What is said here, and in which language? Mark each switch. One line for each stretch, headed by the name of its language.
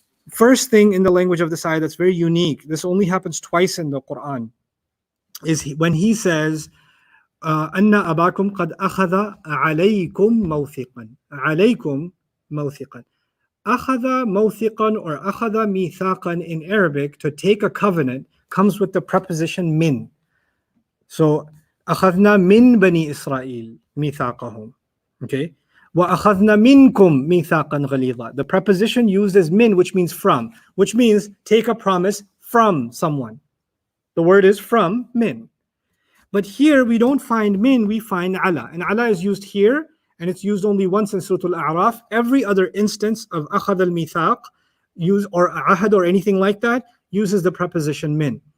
English: First thing in the language of this ayah that's very unique, this only happens twice in the Quran, is when he says,
Arabic: أن أباكم قد أخذ عليكم موثقا. عليكم موثقا.
English: أخذ موثقا or أخذ ميثاقا in Arabic, to take a covenant, comes with the preposition min. So
Arabic: أخذنا من بني إسرائيل ميثاقهم.
English: Okay.
Arabic: وأخذنا منكم ميثاقا غليظا.
English: The preposition used is min, which means from, which means take a promise from someone. The word is from, min. But here we don't find min, we find ala. And ala is used here, and it's used only once in Surah Al-A'raf. Every other instance of akhad al-mithaq, use or ahad or anything like that, uses the preposition min.